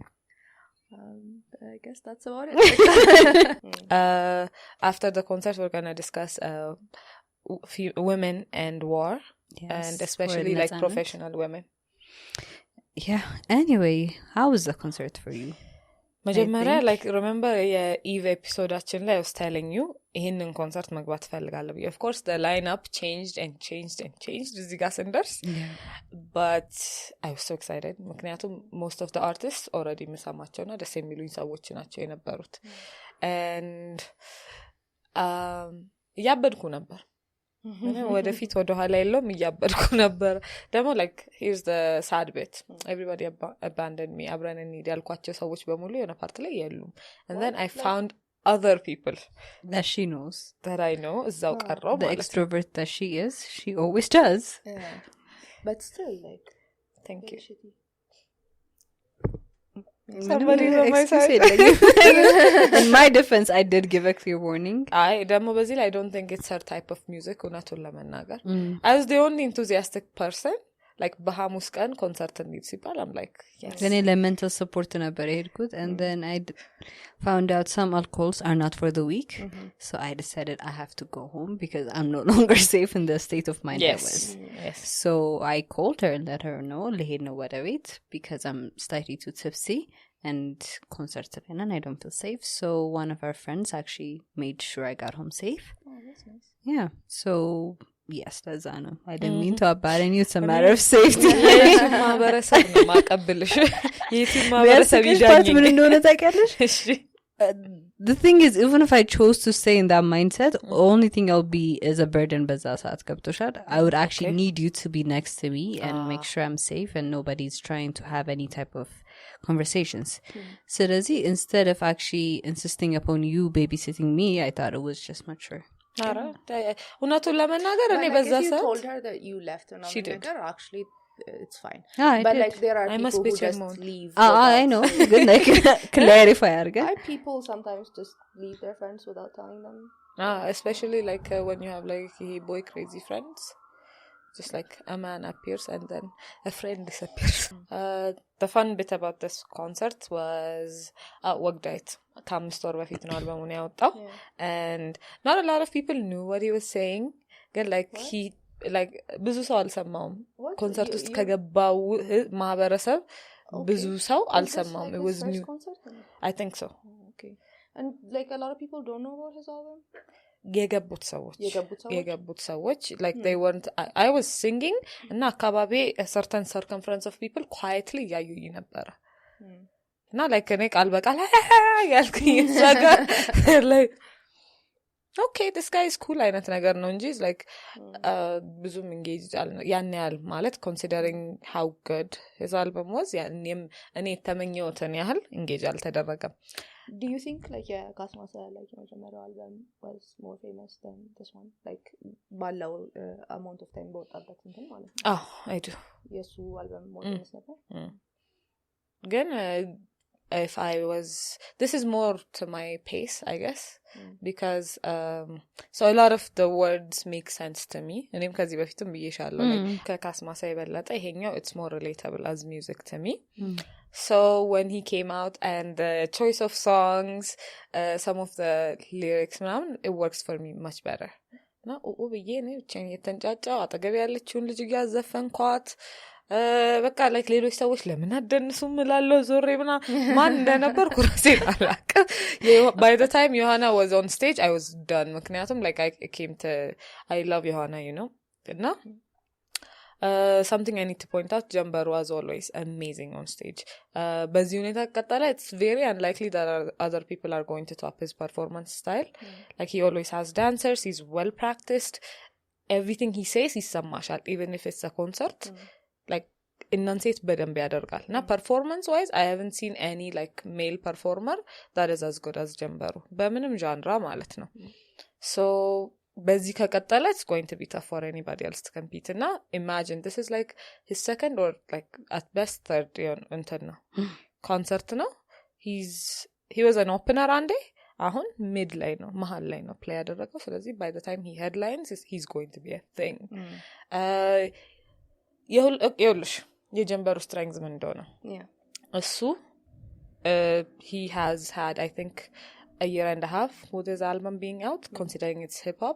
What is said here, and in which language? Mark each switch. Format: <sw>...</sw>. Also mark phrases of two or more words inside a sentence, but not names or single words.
<en>I guess that's about it. After the concert we're going to discuss women and war. Yes, and especially like professional women. Yeah. Anyway, how was the concert for you? መጀመሪያ like remember</en> <am>የኢቭ ኤፒሶዳችን ላይ</am> <en>I was telling you</en> <am>ይሄንን ኮንሰርት መግባት ፈልጋለሁ።</am> <en>Of course the lineup changed</en> <am>እዚህ ጋር ስንደርስ</am> <en>but I was so excited ምክንያቱም most of the artists already</en> <am>የምሰማቸውና ደስ የሚሉኝ ሰዎች ናቸው የነበሩት</am> <en>and</en> <am>ያበድኩ ነበር ወደፊት ወደ ኋላ የለም እያበድኩ ነበር ደግሞ</am> <en>like here's the sad bit everybody abandoned me</en> <am>አብረን እንሂድ ያልኳቸው ሰዎች በሙሉ የሆነ ፓርት ላይ የሉም</am> <en>and then I found other people that she knows that I know</en> <am>እዛው ቀረው</am> <en>the extrovert that she is she always does yeah but still like thank you shitty. Somebody on my side. In my defense I did give a clear warning. I</en> <am>ደግሞ በዚህ ላይ</am> <en>I don't think it's her type of music</en> <am>እውነቱን ለመናገር</am> <en>I was the only enthusiastic person like</en> <am>በሐሙስ ቀን ኮንሰርት እንሂድ ሲባል</am> <en>I'm like yes then elemental support</en> <am>ነበር የሄድኩት</am> <en>and then I found out some alcohols are not for the week so I decided I have to go home because I'm no longer safe in the state of mind yes. I was yes so I called her and let her know</en> <am>ልሄድ ነው ወደ ቤት</am> <en>because I'm slightly too tipsy and concert and I don't feel safe so one of our friends actually made sure I got home safe. Oh that's nice. Yeah so yes that's ano I didn't mean to abandon you it's a matter of safety</en> <am>ማህበረሰብ ነው ማቀበልሽ የቲ ማህበረሰብ ይጃኝ ምን እንደሆነ ታውቂያለሽ</am> <en>the thing is even if I chose to stay in that mindset only thing I'll be is a burden</en> <am>በዛ ሰዓት ገብቶሻል</am> <en>I would actually need you to be next to me and make sure I'm safe and nobody's trying to have any type of conversations so does he instead of actually insisting upon you babysitting me I thought it was just mature</en> <am>እውነቱን ለመናገር እኔ በዛ ሰዓት</am> <en>told her that you left and she did actually it's fine but like there are I people who just leave I know good like clarify arga people sometimes just leave their friends without telling them especially like when you have like boy crazy friends just like a man appears and then a friend disappears the fun bit about this concert was</en> <am>ወግዳይት ከ5 ወር በፊት ነው አልበሙን ያወጣው</am> <en>and not a lot of people knew what he was saying ግን like he like</en> <am>ብዙ ሰው አልሰማውም ኮንሰርት ውስጥ ከገባው ማህበረሰብ ብዙ ሰው አልሰማውም</am> <en>it was new I think so okay and like a lot of people don't know about his album</en> <am>የገቡት ሰዎች</am> <en>like they weren't I was singing</en> <am>እና አካባቢ</am> <en>a certain circumference of people quietly</en> <am>ያዩኝ ነበር እና like እኔ ቃል በቃል ያልኩኝ እዛጋ</am> <en>like okay this guy is cool</en> <am>አይነት ነገር ነው እንጂ like ብዙም engaged ያን ያህል ማለት</am> <en>considering how good his album was</en> <am>እኔ የተመኘሁትን ያህል engage አልተደረገም።</am> <en>Do you think like የካስማሳ like የመጀመሪያው album was more famous than this one like ባለው amount of time</en> <am>በወጣበት እንትን ማለት ነው?</am> <en>I do.</en> <am>የሱ</am> <en>album more famous</en> <am>ነበር?</am> <en>ግን if I was this is more to my pace I guess because so a lot of the words make sense to me</en> <am>እኔም ከዚህ በፊትም ብዬሻለሁ</am> <en>like</en> <am>ከካስማሳ የበለጠ ይሄኛው</am> <en>it's more relatable as music to me. So when he came out and the choice of songs some of the lyrics it works for me much better.</en> <am>እና ብዬ ነው ብቻዬን የተንጫጫው አጠገብ ያለችውን ልጅ እያዘፈንኳት በቃ like ሌሎች ሰዎች ለምን አደንሱም እላለሁ ዞሬ ማን እንደነበር ኩራሴን አላውቅም.</am> <en>By the time Yohana was on stage I was done ምክንያቱም like I came to I love Yohana you know. እና something I need to point out Jambar was always amazing on stage.</en> <am>በዚህ ሁኔታ ቀጠለ</am> <en>it's very unlikely that other people are going to top his performance style. Like he always has dancers, he's well practiced, everything he says ይሰማሻል even if it's a concert. like enunciate</en> <am>በደንብ ያደርጋል እና</am> <en>performance wise I haven't seen any like male performer that is as good as ጀንበሩ በምንም genre</en> <am>ማለት ነው.</am> <en>so</en> <am>በዚህ ከቀጠለ</am> <en>it's going to be tough for anybody else to compete. እና imagine this is like his second or like at best third</en> <am>እንትን ነው</am> <en>concert ነው. he was an opener</en> <am>አንዴ አሁን</am> <en>mid</en> <am>ላይ ነው መሃል ላይ ነው</am> <en>play</en> <am>ያደረገው ስለዚህ</am> <en>by the time he headlines he's going to be a thing.</en> <am>ይኸውልሽ የጀንበሩ</am> <en>strength</en> <am>ምን እንደሆነ እሱ</am> <en>he has had I think a year and a half with his album being out considering it's hip hop</en>